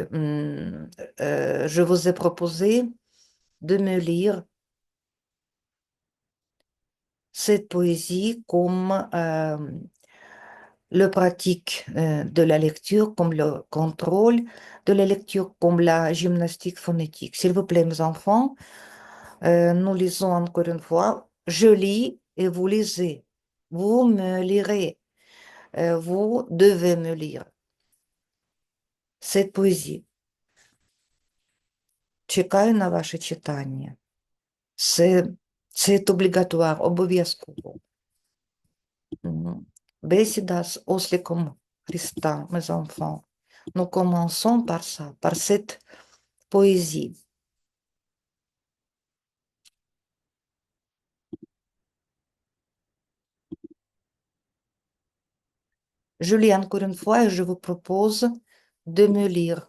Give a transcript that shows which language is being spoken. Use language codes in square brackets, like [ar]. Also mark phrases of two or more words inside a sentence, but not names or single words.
[fr] je vous ai proposé de me lire cette poésie comme le pratique de la lecture, comme le contrôle de la lecture, comme la gymnastique phonétique. S'il vous plaît, mes enfants, nous lisons encore une fois. Je lis et vous lisez. Vous me lirez. Vous devez me lire cette poésie. [uk] Чекаю на ваше читання. Це obligatoire, обов'язково. Бесіда з осликом Христа, [fr] mes enfants. Nous commençons par ça, par cette poésie. Je lis encore une fois et je vous propose de me lire.